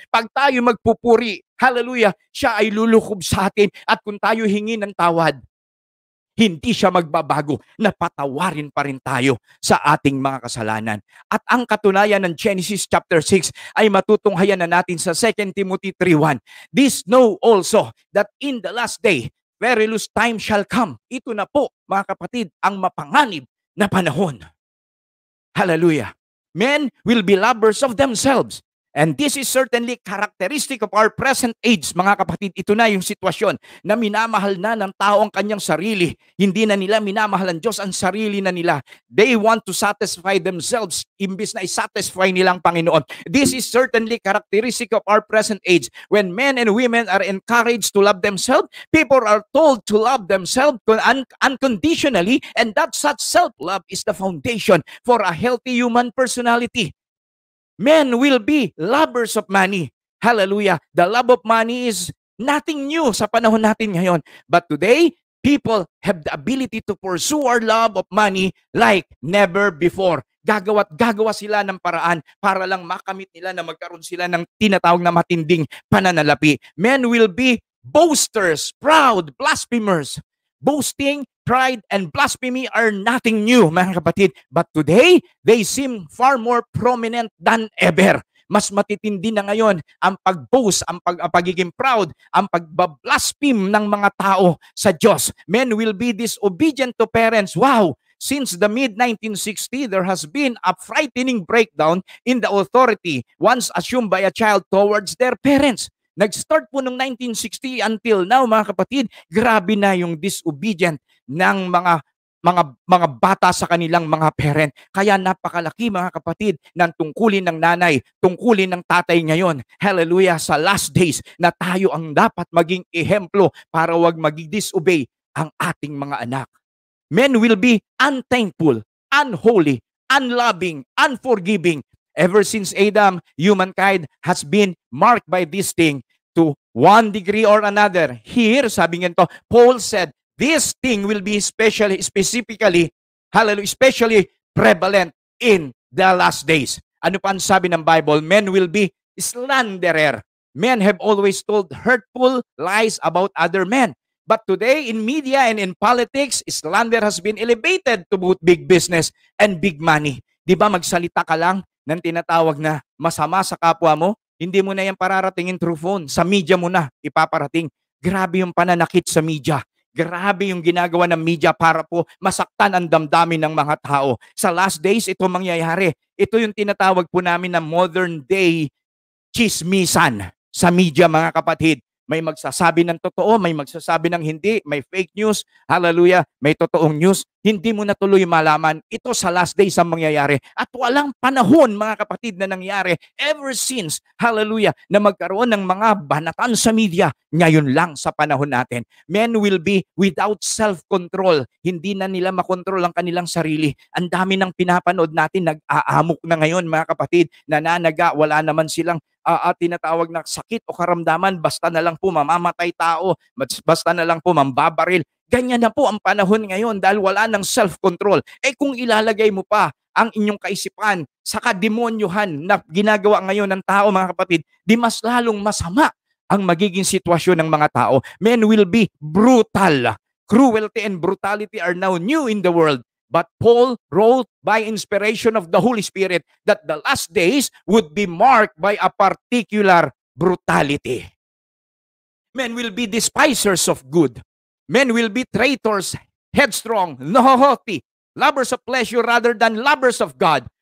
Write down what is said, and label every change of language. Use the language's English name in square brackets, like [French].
[Filipino] Pag tayo magpupuri, hallelujah, siya ay lulukob sa atin. At kung tayo hingi ng tawad, hindi siya magbabago, na patawarin pa rin tayo sa ating mga kasalanan. At ang katunayan ng Genesis chapter 6 ay matutunghayan na natin sa 2 Timothy 3:1. [English] This know also that in the last day, perilous time shall come. [Filipino] Ito na po, mga kapatid, ang mapanganib na panahon. Hallelujah. [English] Men will be lovers of themselves. And this is certainly characteristic of our present age, [Filipino] mga kapatid. Ito na yung sitwasyon na minamahal na ng tao ang kanyang sarili. Hindi na nila minamahal ang Diyos, ang sarili na nila. [English] They want to satisfy themselves [Filipino] imbis na isatisfy nilang Panginoon. [English] This is certainly characteristic of our present age. When men and women are encouraged to love themselves, people are told to love themselves unconditionally, and that such self-love is the foundation for a healthy human personality. Men will be lovers of money. Hallelujah. The love of money is nothing new [Filipino] sa panahon natin ngayon. [English] But today, people have the ability to pursue our love of money like never before. [Filipino] Gagawa sila ng paraan para lang makamit nila na magkaroon sila ng tinatawag na matinding pananalapi. [English] Men will be boasters, proud, blasphemers. Boasting, pride, and blasphemy are nothing new, [Filipino] mga kapatid. [English] But today, they seem far more prominent than ever. [Filipino] Mas matitindi na ngayon ang pag-boast, ang pagiging proud, ang pagbablaspheme ng mga tao sa Diyos. [English] Men will be disobedient to parents. Wow! Since the mid-1960, there has been a frightening breakdown in the authority once assumed by a child towards their parents. [Filipino] Nag-start po noong 1960 until now, mga kapatid, grabe na yung disobedient ng mga bata sa kanilang mga parent. Kaya napakalaki, mga kapatid, ng tungkulin ng nanay, tungkulin ng tatay ngayon. Hallelujah, sa last days na tayo ang dapat maging ehemplo para wag mag-disobey ang ating mga anak. [English] Men will be unthankful, unholy, unloving, unforgiving. Ever since Adam, humankind has been marked by this thing to one degree or another. Here, [Filipino] sabi nga ito, [English] Paul said, this thing will be specifically, hallelujah, especially prevalent in the last days. [Filipino] Ano pa ang sabi ng Bible? [English] Men will be slanderer. Men have always told hurtful lies about other men. But today, in media and in politics, slander has been elevated to both big business and big money. [Filipino] Di ba magsalita ka lang ng tinatawag na masama sa kapwa mo? Hindi mo na yan pararatingin through phone. Sa media mo na ipaparating. Grabe yung pananakit sa media. Grabe yung ginagawa ng media para po masaktan ang damdamin ng mga tao. Sa last days, ito mangyayari. Ito yung tinatawag po namin na modern day chismisan sa media, mga kapatid. May magsasabi ng totoo, may magsasabi ng hindi, may fake news, hallelujah, may totoong news. Hindi mo na tuloy malaman. Ito sa last days ang mangyayari. At walang panahon, mga kapatid, na nangyari ever since, hallelujah, na magkaroon ng mga banatan sa media. Ngayon lang sa panahon natin. [English] Men will be without self-control. [Filipino] Hindi na nila makontrol ang kanilang sarili. Ang dami ng pinapanood natin, nag-aamok na ngayon, mga kapatid, nananaga, wala naman silang tinatawag na sakit o karamdaman, basta na lang po mamamatay tao, basta na lang po mambabaril. Ganyan na po ang panahon ngayon dahil wala ng self-control. Kung ilalagay mo pa ang inyong kaisipan sa kademonyohan na ginagawa ngayon ng tao, mga kapatid, di mas lalong masama ang magiging sitwasyon ng mga tao. [English] Men will be brutal. Cruelty and brutality are now new in the world. But Paul wrote by inspiration of the Holy Spirit that the last days would be marked by a particular brutality. Men will be despisers of good. Men will be traitors, headstrong, haughty, lovers of pleasure rather than lovers of God.